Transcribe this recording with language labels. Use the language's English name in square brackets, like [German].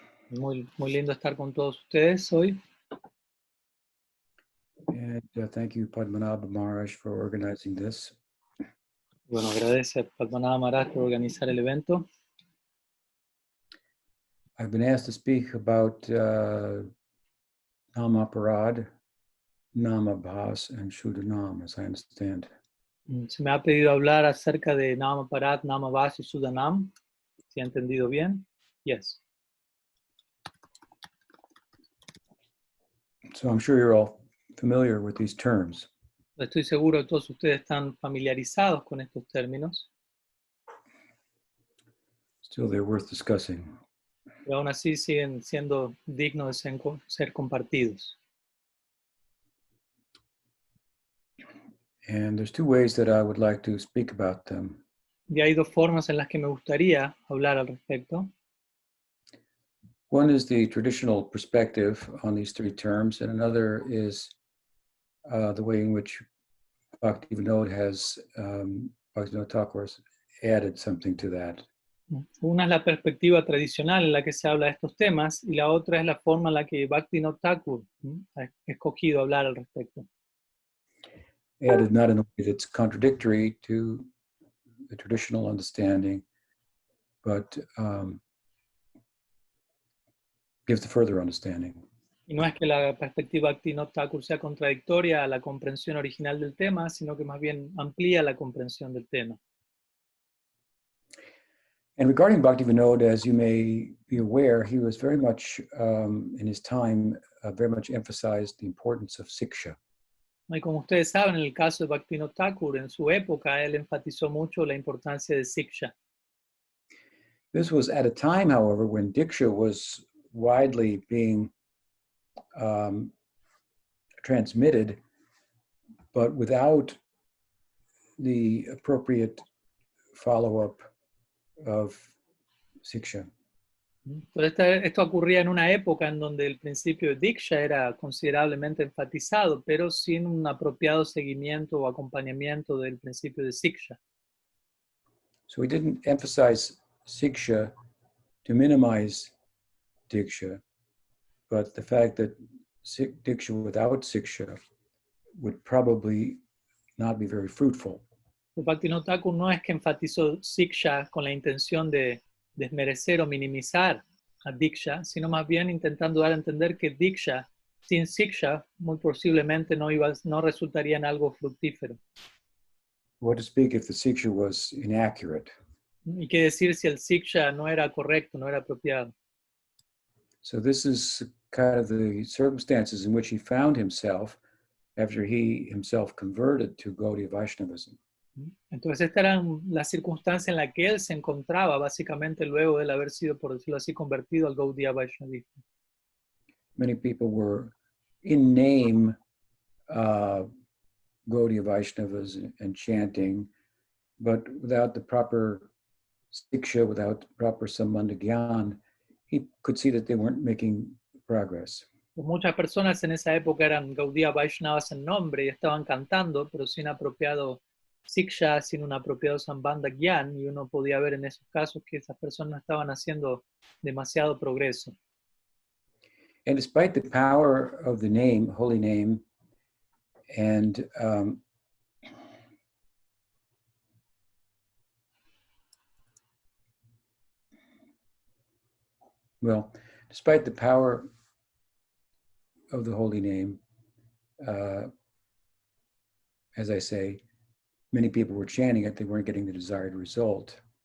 [Spanish] Muy lindo estar con todos ustedes hoy. [English] And thank you, Padmanabha Maharaj, for organizing this. [Spanish] Bueno, agradece a Padmanabha Maharaj por organizar el evento. [English] I've been asked to speak about Namaparadha, Namabhasa, and Suddha-nama, as I understand. [Spanish] Se me ha pedido hablar acerca de Namaparadha, Namabhasa y Suddha-nama. ¿Si he entendido bien? Yes. [English] So I'm sure you're all familiar with these terms. [Spanish] Estoy seguro que todos ustedes están familiarizados con estos términos. [English] Still, they're worth discussing. [Spanish] Pero aún así siguen siendo dignos de ser compartidos. [English] And there's two ways that I would like to speak about them. [Spanish] Y hay dos formas en las que me gustaría hablar al respecto. [English] One is the traditional perspective on these three terms, and another is the way in which Bhaktivinoda Bhaktivinoda Thakur has added something to that. [Spanish] Una es la perspectiva tradicional en la que se habla de estos temas y la otra es la forma en la que Bhaktivinoda Thakur ha escogido hablar al respecto. [English] Added not in a way that's contradictory to the traditional understanding, but gives the further understanding. [Spanish] Y no es que la perspectiva Bhaktivinoda Thakur sea contradictoria a la comprensión original del tema, sino que más bien amplía la comprensión del tema. [English] And regarding Bhaktivinoda, as you may be aware, he was very much, in his time, very much emphasized the importance of siksha. [Spanish] Y como ustedes saben, en el caso de Bhaktivinoda Thakur, en su época, él enfatizó mucho la importancia de siksha. [English] This was at a time, however, when diksha was widely being transmitted, but without the appropriate follow-up of siksha. [Spanish] Pero esto ocurría en una época en donde el principio de Diksha era considerablemente enfatizado, pero sin un apropiado seguimiento o acompañamiento del principio de Siksha. [English] So he didn't emphasize siksha to minimize diksha, but the fact that diksha without siksha would probably not be very fruitful. [Spanish] Bhaktivinoda Thakur no es que enfatizó Siksha con la intención de desmerecer o minimizar a Diksha, sino más bien intentando dar a entender que Diksha sin Siksha muy posiblemente no resultaría en algo fructífero. [English] What to speak if the siksha was inaccurate? [Spanish] ¿Y qué decir si el Siksha no era correcto, no era apropiado? [English] So this is kind of the circumstances in which he found himself after he himself converted to Gaudiya Vaishnavism. [Spanish] Entonces esta era la circunstancia en la que él se encontraba básicamente luego de haber sido, por decirlo así, convertido al Gaudiya Vaishnavismo. [English] Many people were in name Gaudiya Vaishnavas and chanting, but without the proper siksha, without the proper sambandha gyan, he could see that they weren't making progress. [Spanish] Pues muchas personas en esa época eran Gaudiya Vaishnavas en nombre y estaban cantando, pero sin apropiado Siksha, sin un apropiado Sambandha Gyan, y uno podía ver en esos casos que esas personas no estaban haciendo demasiado progreso. [English] And despite the power of the name, holy name, and despite the power of the holy name, as I say, many people were chanting it, they weren't getting the desired result.